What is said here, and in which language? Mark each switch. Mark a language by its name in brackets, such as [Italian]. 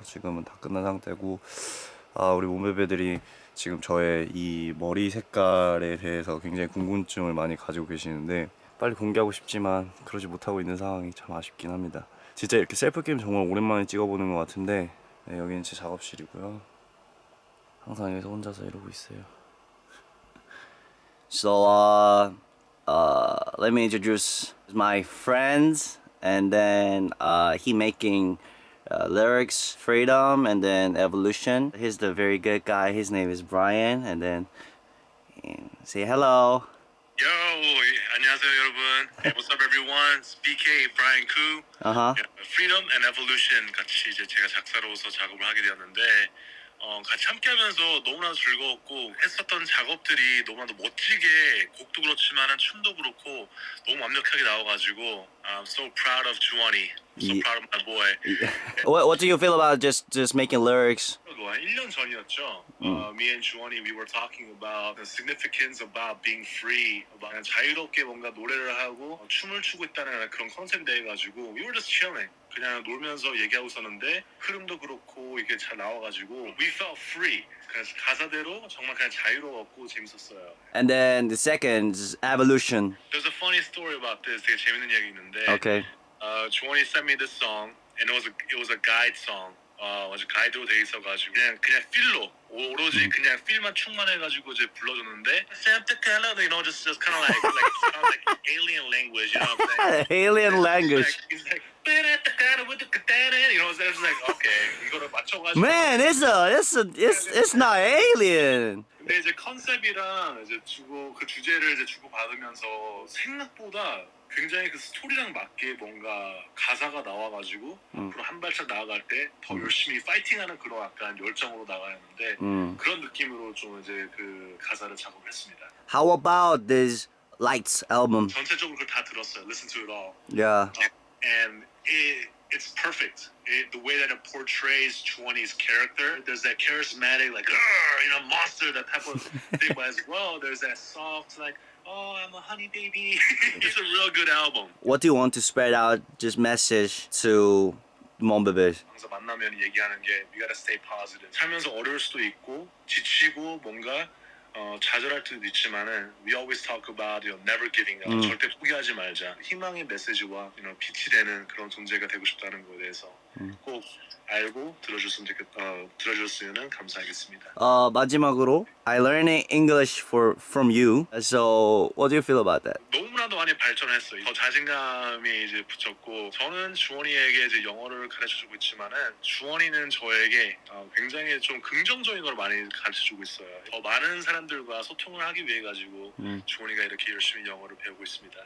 [Korean] 지금은 다 끝난 상태고, 우리 몸베베들이 지금 저의 이 머리 색깔에 대해서 굉장히 궁금증을 많이 가지고 계시는데 빨리 공개하고 싶지만 그러지 못하고 있는 상황이 참 아쉽긴 합니다. 진짜 이렇게 셀프 게임 정말 오랜만에 찍어보는 것 같은데, 네, 여기는 제 작업실이고요. 항상 여기서 혼자서 이러고 있어요. [English] So let me introduce my friends, and then he making lyrics, freedom, and then evolution. He's the very good guy. His name is Brian, and then say hello. [Korean] Yo, 안녕하세요 여러분. [English] What's up everyone? It's BK, Brian Koo. [Korean] Freedom and Evolution 같이 이제 제가 작사로서 작업을 하게 되었는데 같이 함께하면서 너무나도 즐거웠고, 했었던 작업들이 너무나도 멋지게, 곡도 그렇지만은 춤도 그렇고 너무 완벽하게 나와가지고 [English] I'm so proud of [Korean] 주원이. [English] So proud of my boy. What do you feel about just making lyrics? [Korean] 1년 전이었죠. [English] Me and 주원이 we were talking about the significance about being free, about [Korean] 자유롭게 뭔가 노래를 하고 춤을 추고 있다는 그런 컨셉에 대해 가지고 [English] we were just chilling. [Korean] 그냥 놀면서 얘기하고 있었는데 흐름도 그렇고 이게 잘 나와가지고 [English] we felt free. [Korean] 그래서 가사대로 정말 그냥 자유로웠고 재밌었어요. [English] And then the second is evolution. There's a funny story about this. [Korean] 되게 재밌는 얘기 있는데. [English] Okay. 주원이 sent me this song, and it was a guide song. [Korean] 아주 가이드로 돼 있어가지고 그냥 필로 오로지 그냥 필만 충만해가지고 이제 불러줬는데 [English] you know, just kind of like sounds like alien language, you know what I'm saying? Alien language. He's like you know, so it's like okay [Korean] 이거를 맞춰가지고 [English] Man, it's not alien. [Korean] 근데 이제 컨셉이랑 이제 그 주제를 이제 주고 받으면서 생각보다 굉장히 그 스토리랑 맞게 뭔가 가사가 나와가지고 앞으로 한 발짝 나아갈 때 더 열심히 파이팅하는 그런 약간 열정으로 나가는데 그런 느낌으로 좀 이제 그 가사를 작업을 했습니다. [English] How about this Lights album? [Korean] 전체적으로 그걸 다 들었어요. [English] Listen to it all. Yeah. And it's perfect. The way that it portrays Juwoni's character, there's that charismatic, like, you know, monster, that type of thing, but as well, there's that soft, like, oh, I'm a honey baby. It's a real good album. What do you want to spread out just message to 몸베베? [Korean] 항상 만나면 얘기하는 게 [English] we gotta stay positive. [Korean] 살면서 어려울 수도 있고 지치고 뭔가 좌절할 때도 있지만은 [English] we always talk about never giving up. [Korean] 절대 포기하지 말자. 희망의 메시지와 빛이 되는 그런 존재가 되고 싶다는 거에 대해서 꼭 알고 들어줬으면 감사하겠습니다. 마지막으로 [English] I learned English from you. So what do you feel about that? [Korean] 너무나도 많이 발전했어요. 더 자신감이 이제 붙였고, 저는 주원이에게 이제 영어를 가르쳐주고 있지만은 주원이는 저에게 굉장히 좀 긍정적인 걸 많이 가르쳐주고 있어요. 더 많은 사람들과 소통을 하기 위해 가지고 주원이가 이렇게 열심히 영어를 배우고 있습니다.